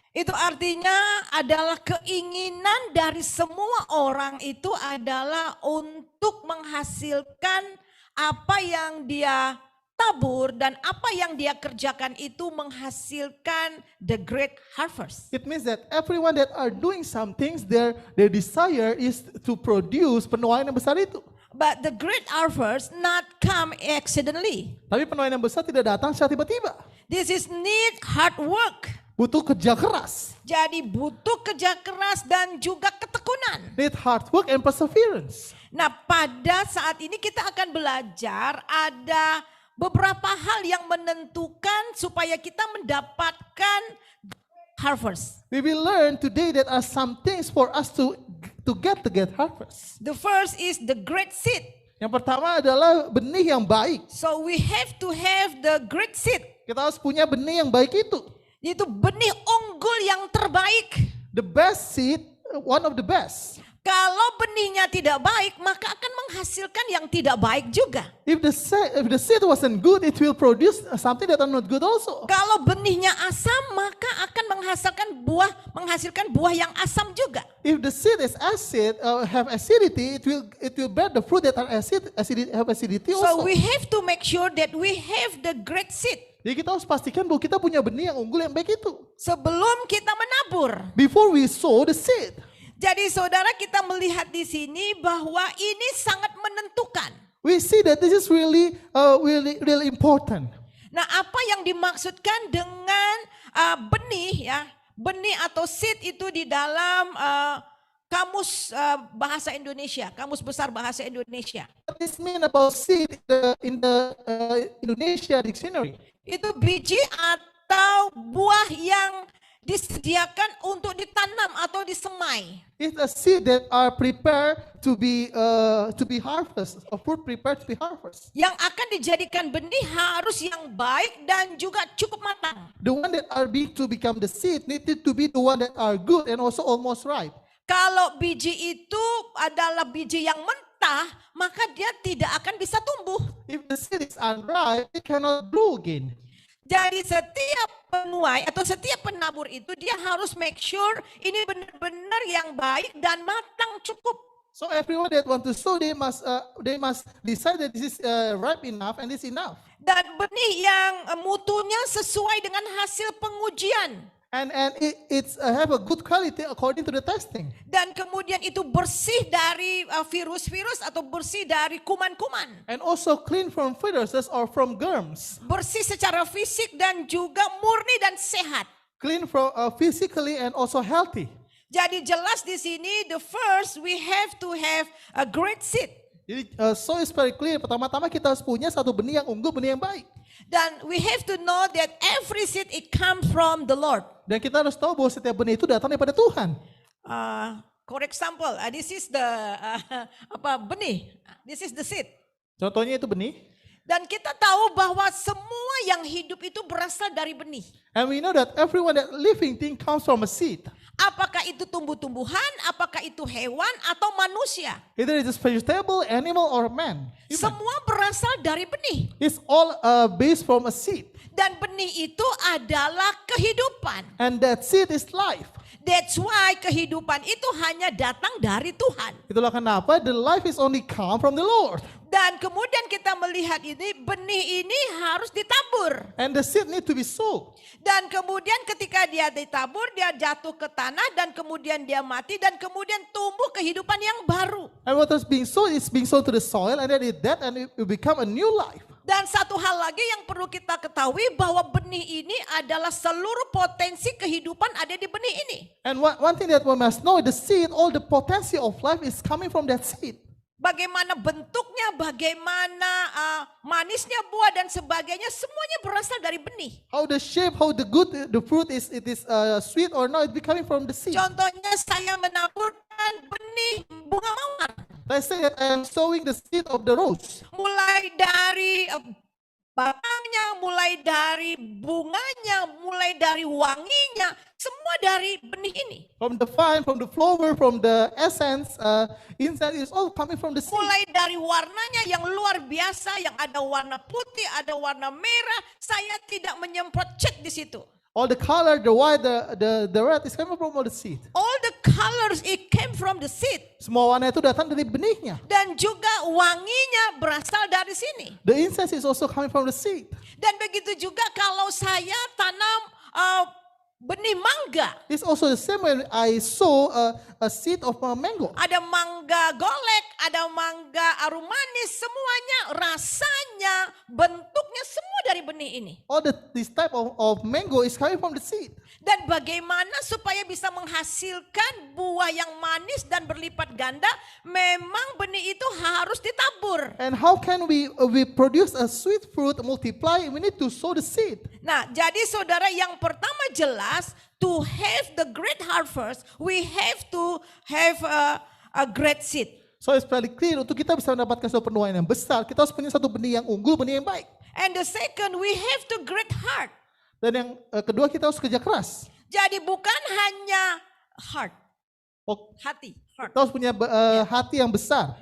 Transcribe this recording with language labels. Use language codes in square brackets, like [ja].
[id] Itu artinya adalah keinginan dari semua orang itu adalah untuk menghasilkan apa yang dia tabur dan apa yang dia kerjakan itu menghasilkan [en] the great harvest. It means that everyone that are doing some things, their desire is to produce [id] penuaian yang besar itu. [en] But the great harvest not come accidentally. [id] Tapi penuaian yang besar tidak datang secara tiba-tiba. [en] This is need hard work. [id] Butuh kerja keras. Jadi butuh kerja keras dan juga ketekunan. [en] Need hard work and perseverance. [id] Nah, pada saat ini kita akan belajar ada beberapa hal yang menentukan supaya kita mendapatkan harvest. [en] We will learn today that are some things for us to get the great harvest. The first is the great seed. [id] Yang pertama adalah benih yang baik. [en] So we have to have the great seed. [id] Kita harus punya benih yang baik itu. Itu benih unggul yang terbaik. [en] The best seed, one of the best. [id] Kalau benihnya tidak baik, maka akan menghasilkan yang tidak baik juga. [en] If the seed wasn't good, it will produce something that are not good also. [id] Kalau benihnya asam, maka akan menghasilkan buah yang asam juga. [en] If the seed is acid, have acidity, it will bear the fruit that are have acidity also. So we have to make sure that we have the great seed. [id] Jadi kita harus pastikan bahwa kita punya benih yang unggul yang baik itu. Sebelum kita menabur. [en] Before we sow the seed. [id] Jadi saudara, kita melihat di sini bahwa ini sangat menentukan. [en] We see that this is really important. [id] Nah, apa yang dimaksudkan dengan benih ya? Benih atau seed itu di dalam kamus bahasa Indonesia, kamus besar bahasa Indonesia. [en] What this mean about seed in the Indonesia dictionary? [id] Itu biji atau buah yang disediakan untuk ditanam atau disemai. [en] It's a seed that are prepared to be harvested, a fruit prepared to be harvested. [id] Yang akan dijadikan benih harus yang baik dan juga cukup matang. [en] The one that are big to become the seed needed to be the one that are good and also almost ripe. [id] Kalau biji itu adalah biji yang mentah, maka dia tidak akan bisa tumbuh. [en] If the seed is unripe, it cannot grow again. [id] Jadi setiap penuai atau setiap penabur itu dia harus [en] make sure [id] ini benar-benar yang baik dan matang cukup. [en] So everyone that want to sow, they must decide that this is ripe enough and this enough. [id] Dan benih yang mutunya sesuai dengan hasil pengujian. [en] And it's have a good quality according to the testing. [id] Dan kemudian itu bersih dari virus-virus atau bersih dari kuman-kuman. [en] And also clean from viruses or from germs. [id] Bersih secara fisik dan juga murni dan sehat. [en] Clean from physically and also healthy. [id] Jadi jelas di sini [en] the first we have to have a great seed. [id] Jadi [en] so is very clear. [id] Pertama-tama kita harus punya satu benih yang unggul, benih yang baik. [en] Dan we have to know that every seed it comes from the Lord. [id] Dan kita harus tahu bahwa setiap benih itu datang daripada Tuhan. [en] For example, this is the benih. This is the seed. [id] Contohnya itu benih. Dan kita tahu bahwa semua yang hidup itu berasal dari benih. [en] And we know that everyone that living thing comes from a seed. [id] Apakah itu tumbuh-tumbuhan, apakah itu hewan atau manusia? [en] Either it is vegetable, animal, or man. [id] Semua berasal dari benih. [en] It's all based from a seed. [id] Dan benih itu adalah kehidupan. [en] And that seed is life. That's why [id] kehidupan itu hanya datang dari Tuhan. Itulah kenapa [en] the life is only come from the Lord. [id] Dan kemudian kita melihat ini, benih ini harus ditabur. [en] And the seed need to be sown. [id] Dan kemudian ketika dia ditabur, dia jatuh ke tanah dan kemudian dia mati dan kemudian tumbuh kehidupan yang baru. [en] And what is being sown is being sown to the soil and then it dead and it will become a new life. [id] Dan satu hal lagi yang perlu kita ketahui bahwa benih ini adalah seluruh potensi kehidupan ada di benih ini. [en] And one thing that we must know, the seed, all the potential of life is coming from that seed. [id] Bagaimana bentuknya, bagaimana manisnya buah dan sebagainya, semuanya berasal dari benih. [en] How the shape, how the fruit is, it is sweet or not, it's coming from the seed. [id] Contohnya saya menaburkan benih bunga mawar. [en] Let's say that I am sowing the seed of the rose. [id] Mulai dari batangnya, mulai dari bunganya, mulai dari wanginya, semua dari benih ini. [en] From the vine, from the flower, from the essence, inside is all coming from the seed. [id] Mulai dari warnanya yang luar biasa, yang ada warna putih, ada warna merah, saya tidak menyemprot cat di situ. [en] All the color, the white, the red is coming from all the seed. All the colors it came from the seed. [id] Semua warna itu datang dari benihnya. Dan juga wanginya berasal dari sini. [en] The incense is also coming from the seed. [id] Dan begitu juga kalau saya tanam benih mangga. [en] It's also the same when I sow a seed of mango. [id] Ada mangga golek, ada mangga arum manis, semuanya rasanya, bentuknya semua dari benih ini. [en] All this type of mango is coming from the seed. [id] Dan bagaimana supaya bisa menghasilkan buah yang manis dan berlipat ganda, memang benih itu harus ditabur. [en] And how can we produce a sweet fruit multiply? We need to sow the seed. [id] Nah, jadi saudara, yang pertama jelas, [en] to have the great harvest, we have to have a great seed. So it's very clear, [id] untuk kita bisa mendapatkan satu penuaian yang besar, kita harus punya satu benih yang unggul, benih yang baik. [en] And the second, we have to great heart. [id] Dan yang kedua, kita harus kerja keras. Jadi bukan hanya heart, hati, heart. Kita harus punya hati yang besar.